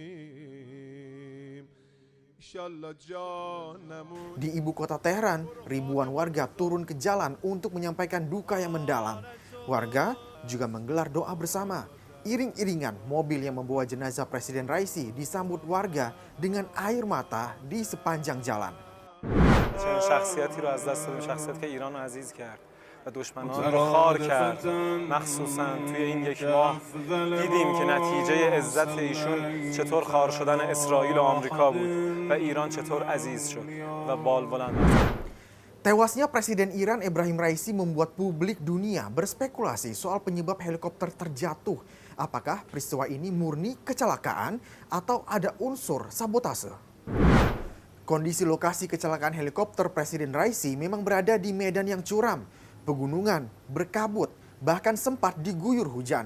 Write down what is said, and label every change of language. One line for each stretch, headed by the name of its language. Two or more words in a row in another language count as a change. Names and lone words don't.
Indonesian: Di ibu kota Teheran, ribuan warga turun ke jalan untuk menyampaikan duka yang mendalam. Warga juga menggelar doa bersama. Iring-iringan mobil yang membawa jenazah Presiden Raisi disambut warga dengan air mata di sepanjang jalan.
Persian: چنین شخصیتی رو از دست دادیم، شخصیتی که ایران رو عزیز کرد و دشمنان رو خار کرد. مخصوصا توی این یک ماه دیدیم که نتیجه عزت ایشون چطور خار شدن اسرائیل و آمریکا بود و ایران چطور عزیز شد و بال بلند.
Indonesian: Tewasnya Presiden Iran Ebrahim Raisi membuat publik dunia berspekulasi soal penyebab helikopter terjatuh. Apakah peristiwa ini murni kecelakaan atau ada unsur sabotase? Kondisi lokasi kecelakaan helikopter Presiden Raisi memang berada di medan yang curam, pegunungan, berkabut, bahkan sempat diguyur hujan.